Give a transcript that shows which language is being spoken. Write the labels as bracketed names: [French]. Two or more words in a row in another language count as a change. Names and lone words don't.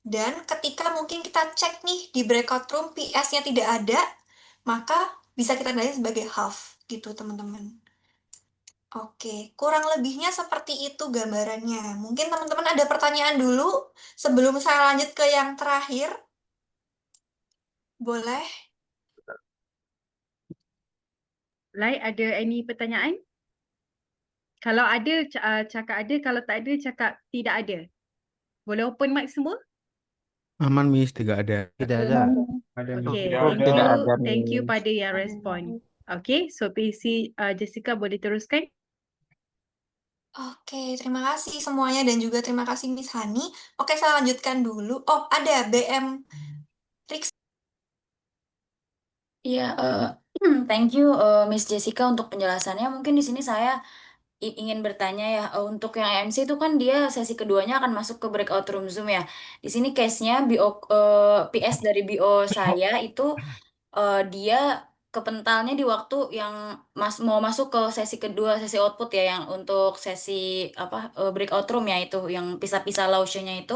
[Indonesian] Dan ketika mungkin kita cek nih di [English] breakout room [Indonesian] PS-nya tidak ada, maka bisa kita nilai sebagai half gitu teman-teman. Oke, kurang lebihnya seperti itu gambarannya. Mungkin teman-teman ada pertanyaan dulu sebelum saya lanjut ke yang terakhir. Boleh? [Malay] Lai, ada any pertanyaan? Kalau ada, cakap ada. Kalau tak ada, cakap tidak ada. Boleh [English] open mic [Malay] semua? [Indonesian] Aman, Miss. Tidak ada. Tidak ada. [English] Okay, thank you [Malay] pada yang respon. Okay, so PC Jessica boleh teruskan? [Indonesian] Oke, terima kasih semuanya dan juga terima kasih Miss Hani. Oke, saya lanjutkan dulu. Oh, ada BM Rix. Iya, [English] thank you [Indonesian] Miss Jessica untuk penjelasannya. Mungkin di sini saya ingin bertanya ya, untuk yang MC itu kan dia sesi keduanya akan masuk ke [English] breakout room [Indonesian] Zoom ya. Di sini case-nya PS dari BO saya itu dia kepentalnya di waktu yang mau masuk ke sesi kedua, sesi output ya, yang untuk sesi [English] breakout room [Indonesian] ya, itu yang pisah-pisah launch-nya itu.